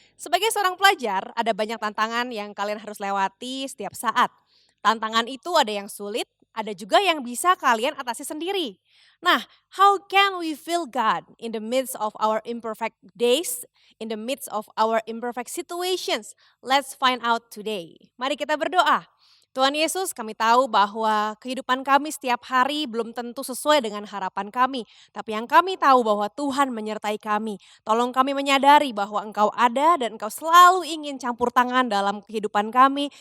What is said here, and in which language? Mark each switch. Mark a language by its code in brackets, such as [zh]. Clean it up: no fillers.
[id] Sebagai seorang pelajar, ada banyak tantangan yang kalian harus lewati setiap saat. Tantangan itu ada yang sulit, ada juga yang bisa kalian atasi sendiri. [en] Nah, how can we feel God in the midst of our imperfect days, in the midst of our imperfect situations? Let's find out today. [id] Mari kita berdoa. Tuhan Yesus, kami tahu bahwa kehidupan kami setiap hari belum tentu sesuai dengan harapan kami. Tapi yang kami tahu bahwa Tuhan menyertai kami. Tolong kami menyadari bahwa Engkau ada dan Engkau selalu ingin campur tangan dalam kehidupan kami.